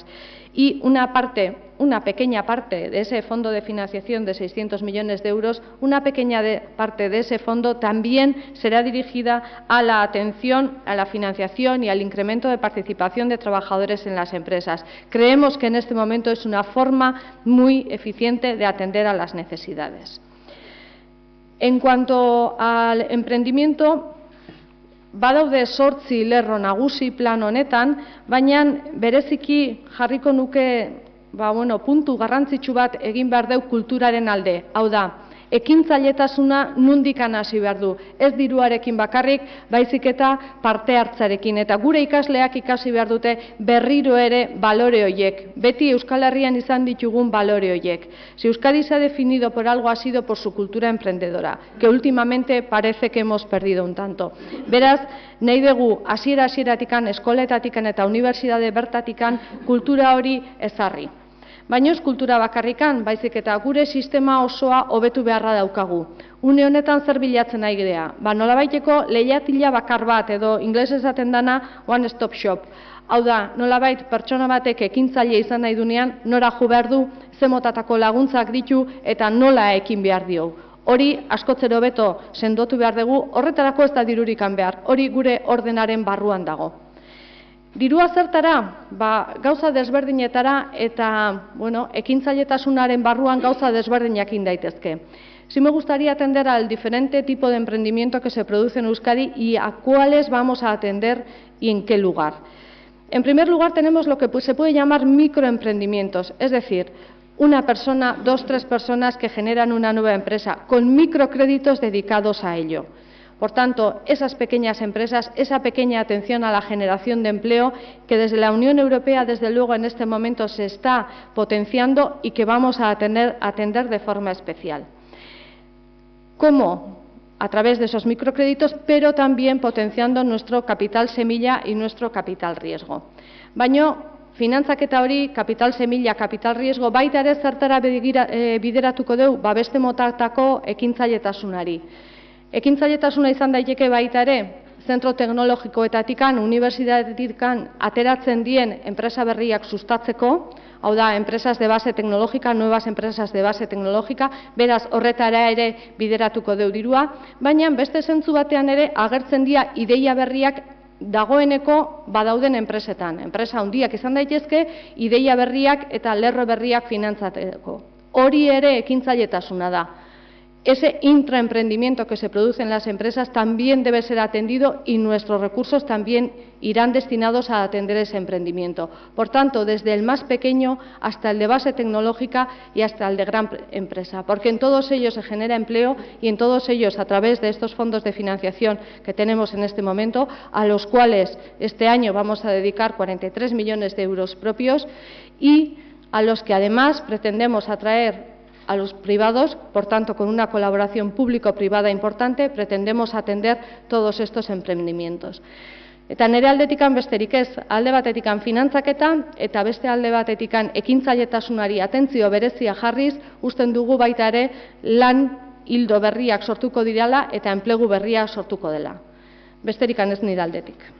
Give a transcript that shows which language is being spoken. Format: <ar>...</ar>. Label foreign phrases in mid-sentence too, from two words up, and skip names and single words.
<es>Y una pequeña parte de ese fondo de financiación de 600 millones de euros, una pequeña parte de ese fondo también será dirigida a la atención, a la financiación y al incremento de participación de trabajadores en las empresas. Creemos que en este momento es una forma muy eficiente de atender a las necesidades. En cuanto al emprendimiento,</es> <eu>badaude 8 lerro nagusi plan honetan, baina bereziki jarriko nuke puntu garrantzitsu bat egin behar deu kulturaren alde. Hau da, ekintzailetasuna nundikan hasi behar du. Ez diruarekin bakarrik, baizik eta parte hartzarekin. Eta gure ikasleak ikasi behar dute berriro ere balore horiek. Beti Euskal Herrian izan ditugun balore horiek.</eu> <es>Si Euskadi se ha definido por algo, ha sido por su cultura emprendedora, que últimamente parece que hemos perdido un tanto.</es> <eu>Beraz, nahi dugu hasiera-hasieratikan, eskoletatikan eta unibertsitate bertatikan kultura hori ezarri. Baina ez kultura bakarrikan, baizik eta gure sistema osoa hobetu beharra daukagu. Une honetan zer bilatzen nahi gea? Nolabaiteko leihatila bakar bat edo ingeles esaten dana</eu> <en>one stop shop.</en> <eu>Hau da, nolabait pertsona batek ekintzaile izan nahi dunean, nora jo behar du, ze motatako laguntzak ditu eta nola ekin behar dio. Hori askotzero hobeto sendotu behar dugu, horretarako ez da dirurikan behar, hori gure ordenaren barruan dago. Dirua zertara? Gauza desberdinetara eta ekintzailetasunaren barruan gauza desberdinak egin daitezke.</eu> <es>Sí me gustaría atender al diferente tipo de emprendimiento que se produce en Euskadi y a cuáles vamos a atender y en qué lugar. En primer lugar tenemos lo que se puede llamar microemprendimientos, es decir, una persona, 2, 3 personas que generan una nueva empresa con microcréditos dedicados a ello. Por tanto, esas pequeñas empresas, esa pequeña atención a la generación de empleo que desde la Unión Europea, desde luego, en este momento se está potenciando y que vamos a atender de forma especial. ¿Cómo? A través de esos microcréditos, pero también potenciando nuestro capital semilla y nuestro capital riesgo.</es> <eu>Baina, finantzaketa hori, kapital semilla, kapital riesgo, baita ere zertara bideratuko dugu, beste motatako ekintzailetasunari. Ekintzailetasuna izan daiteke baita ere, zentro teknologikoetatikan, unibertsitateetikan ateratzen dien enpresa berriak sustatzeko, hau da,</eu> <es>empresas de base tecnológica, nuevas empresas de base tecnológica,</es> <eu>beraz horretara ere bideratuko deu dirua, baina beste zentzu batean ere agertzen dira ideia berriak dagoeneko badauden enpresetan. Enpresa handiak izan daitezke, ideia berriak eta lerro berriak finantzateko. Hori ere ekintzailetasuna da.</eu> <es>Ese intraemprendimiento que se produce en las empresas también debe ser atendido y nuestros recursos también irán destinados a atender ese emprendimiento. Por tanto, desde el más pequeño hasta el de base tecnológica y hasta el de gran empresa, porque en todos ellos se genera empleo y en todos ellos, a través de estos fondos de financiación que tenemos en este momento, a los cuales este año vamos a dedicar 43 millones de euros propios y a los que además pretendemos atraer a los privados, por tanto, con una colaboración público-privada importante, pretendemos atender todos estos emprendimientos.</es> <eu>Eta nire aldetikan besterik ez, alde batetikan finantzaketa eta beste alde batetikan ekintzailetasunari atentzio berezia jarriz, usten dugu baita ere lan ildo berriak sortuko direla eta enplegu berriak sortuko dela. Besterikan ez nire aldetik.</eu>